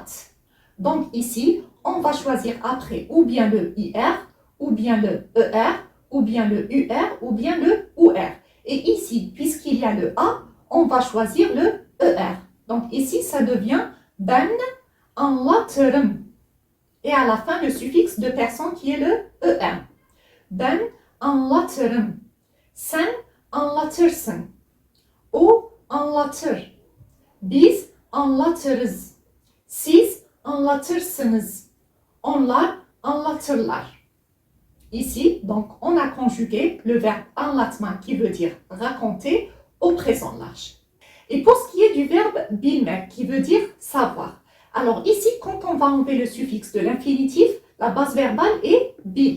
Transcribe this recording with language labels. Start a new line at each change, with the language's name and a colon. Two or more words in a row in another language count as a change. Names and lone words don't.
French: Donc ici, on va choisir après ou bien le IR, ou bien le ER, ou bien le UR, ou bien le OR. Et ici, puisqu'il y a le A, on va choisir le ER. Donc ici, ça devient
Turkish: ben anlatırım.
French: Et à la fin, le suffixe de personne qui est le ER.
Turkish: Ben anlatırım. Sen anlatırsın. O anlatır. Biz anlatırız. Siz anlatırsınız. Onlar anlatırlar.
French: Ici, donc, on a conjugué le verbe anlatmak qui veut dire raconter au présent large. Et pour ce qui est du verbe bilmek qui veut dire savoir. Alors ici, quand on va enlever le suffixe de l'infinitif, la base verbale est bil.